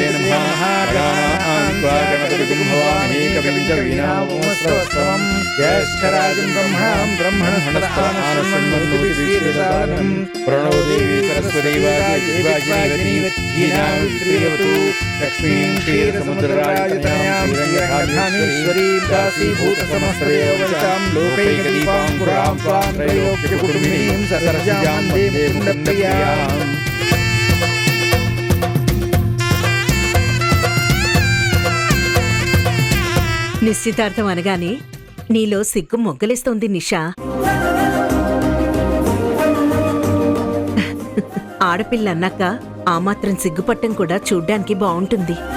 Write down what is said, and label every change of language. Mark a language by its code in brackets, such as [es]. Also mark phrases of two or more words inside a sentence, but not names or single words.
[sa] ज्येष्ठराजं ब्रह्मणस्पदानशृण्वन्नोतिभिर्यजत्रावरणं प्रणो देवी सरस्वती लक्ष्मीं क्षीरसमुद्रराजतनयां श्रीरङ्गधामेश्वरीं दासीभूतसमस्तदेववनितां लोकैकदीपाङ्कुरां त्वां त्रैलोक्यकुटुम्बिनीं सरस्वतीं वन्दे मुकुन्दप्रियाम्। [te] నిశ్చితార్థం అనగానే నీలో సిగ్గు మొగ్గలేస్తోంది నిషా. ఆడపిల్ల అన్నాక ఆ మాత్రం సిగ్గుపట్టం కూడా చూడ్డానికి బావుంటుంది.